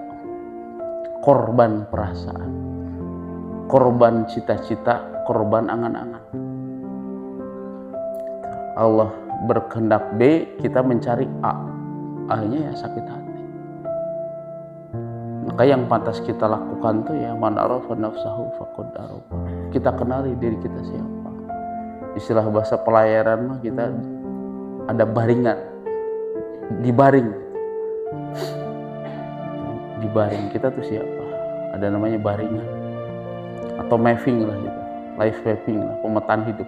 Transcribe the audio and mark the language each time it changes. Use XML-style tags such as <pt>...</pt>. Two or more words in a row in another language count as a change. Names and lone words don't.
<id>Korban perasaan, korban cita-cita, korban angan-angan. Allah berkehendak B, kita mencari A. A-nya ya sakit hati. Maka yang pantas kita lakukan tuh ya</id> <ar>من عرف نفسه فقد عرف.</ar> <id>Kita kenali diri kita siapa. Istilah bahasa pelayaran mah kita ada baringan, dibaring kita tuh siapa, ada namanya baringan atau mapping lah gitu,</id> <en>life mapping</en> <id>lah, pemetaan hidup.</id>